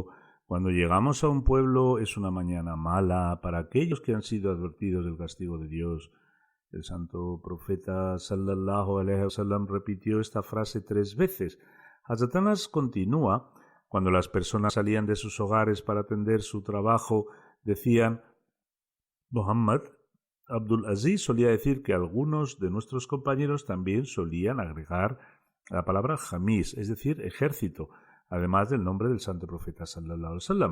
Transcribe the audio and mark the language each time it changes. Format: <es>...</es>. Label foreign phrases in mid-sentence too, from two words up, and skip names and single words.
<es>Cuando llegamos a un pueblo es una mañana mala para aquellos que han sido advertidos del castigo de Dios. El santo profeta</es> <ar>صلى الله عليه وسلم</ar> <es>repitió esta frase 3 veces. Hazrat Anas continúa: cuando las personas salían de sus hogares para atender su trabajo, decían: Muhammad Abdul Aziz solía decir que algunos de nuestros compañeros también solían agregar la palabra jamis, es decir, ejército, además del nombre del santo profeta</es> <ar>صلى الله عليه وسلم.</ar>